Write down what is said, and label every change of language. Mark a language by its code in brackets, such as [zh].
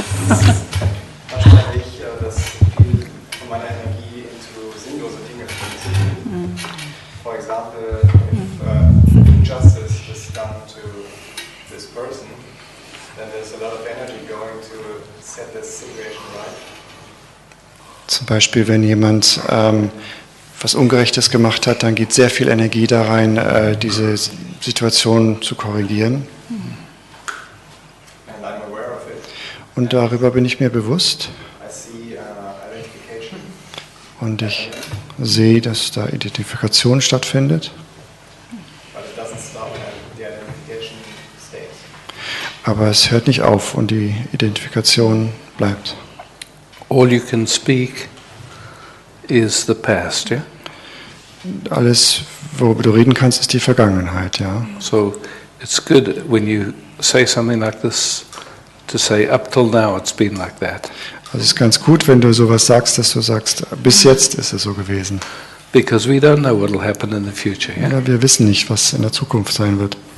[de] Manchmal habe ich, dass viel von meiner Energie into sinnlose Dinge fließt. [en] For example, if injustice is done to this person, then there's a lot of energy going to set this situation right. [de] Zum Beispiel, wenn jemand was Ungerechtes gemacht hat, dann geht sehr viel Energie da rein, diese Situation zu korrigieren. [en] And I'm aware of it. [de] Und darüber bin ich mir bewusst. [en] I see identification. [de] Und ich sehe, dass da Identifikation stattfindet. [en] But it doesn't stop and the identification stays. [de] Aber es hört nicht auf und die Identifikation bleibt. [en] All you can speak is the past, yeah? [de] Alles, worüber du reden kannst, ist die Vergangenheit, ja. [en] So it's good when you say something like this to say, up till now it's been like that. [de] Also es ist ganz gut, wenn du sowas sagst, dass du sagst, bis jetzt ist es so gewesen. [en] Because we don't know what will happen in the future, yeah? [de] Ja, wir wissen nicht, was in der Zukunft sein wird.